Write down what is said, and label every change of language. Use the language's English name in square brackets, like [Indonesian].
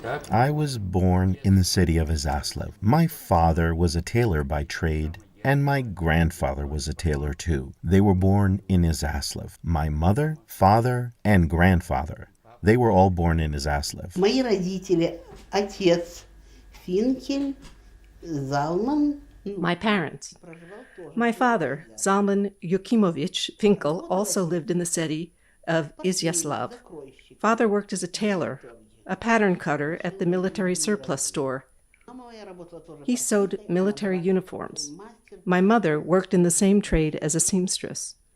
[English] I was born in the city of Izyaslav. My father was a tailor by trade, and my grandfather was a tailor too. They were born in Izyaslav. My mother, father, and grandfather, they were all born in Izyaslav. [Russian] Мои родители, отец Финкель, Залман. [English] My parents. My father, Zalman Yukimovich Finkel, also lived in the city of Izyaslav. Father worked as a tailor, a pattern cutter at the military surplus store. He sewed military uniforms. My mother worked in the same trade as a seamstress.